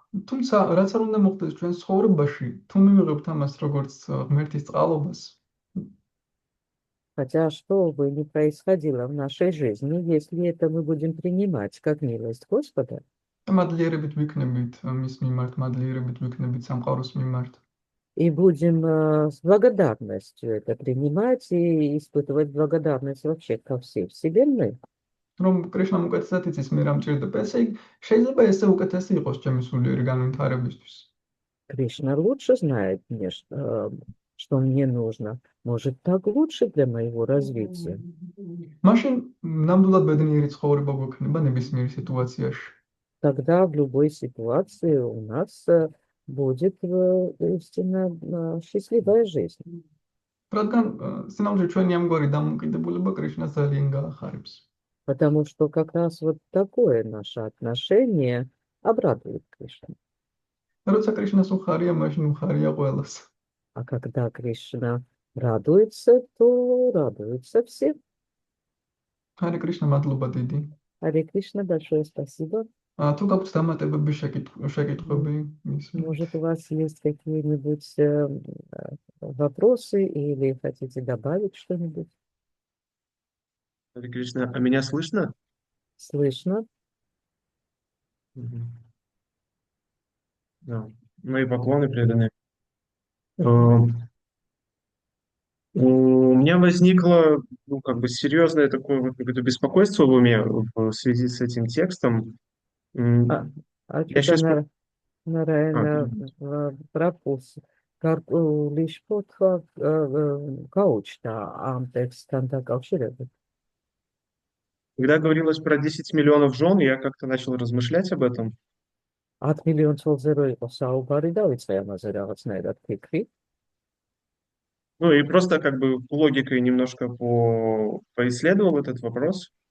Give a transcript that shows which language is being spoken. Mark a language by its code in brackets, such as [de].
[ka] თუმცა რაც არ უნდა მოხდეს ჩვენს ცხოვრებაში, თუ მივიღებთ ამას როგორც ღმერთის წყალობას, [ru] Хотя что бы ни происходило в нашей жизни, если это мы будем принимать как милость Господа, [ka] მადლიერებით ვიქნებით მის მიმართ, მადლიერებით ვიქნებით სამყაროს მიმართ. [ru] и будем с благодарностью это принимать и испытывать благодарность вообще ко всей Вселенной. [ka] რომ კრიშნამ უკეთესად იცის მე რა მჭირდება, ესე იგი შეიძლება ესე უკეთესი იყოს ჩემი სულიერი განვითარებისთვის. [ru] Кришна лучше знает мне, что мне нужно. Может, так лучше для моего развития. [ka] მაშინ ნამდვილად ბედნიერი ცხოვრება გვექნება ნებისმიერ სიტუაციაში. [ru] Тогда в любой ситуации у нас будет истинно счастливая жизнь. [ka] რადგან სინამდვილე ჩვენი ამგვარი დამოკიდებულება კრიშნას ძალიან გაახარებს. [ru] Потому что как раз вот такое наше отношение обрадует Кришну. [ka] როცა კრიშნას უხარია, მაშინ უხარია ყველას. [ru] А когда Кришна радуется, то радуются все. [ka] ჰარე კრიშნა, მადლობა დიდი. [ru] Харе Кришна, большое спасибо. [ka] თუ გაქვთ დამატებები, შეკითხვები მის [ru] Может, у вас есть какие-нибудь вопросы или хотите добавить что-нибудь? Харе Кришна, а меня слышно? Слышно? Мгм. Да. Мои поклоны переданы. У меня возникло, ну, как бы серьезное такое вот какое-то беспокойство в уме в связи с этим текстом. А, а Я что-то сейчас... наверное, пропуск. Лишь подход коучта, а текст контакт. Когда говорилось про 10 миллионов жен, я как-то начал размышлять об этом. [ka] 10 მილიონ ცოლზე რო იყო საუბარი დავიწყე ამაზე რაღაცნაირად ფიქრი. [ru] Ну и просто как бы логикой немножко поисследовал этот вопрос.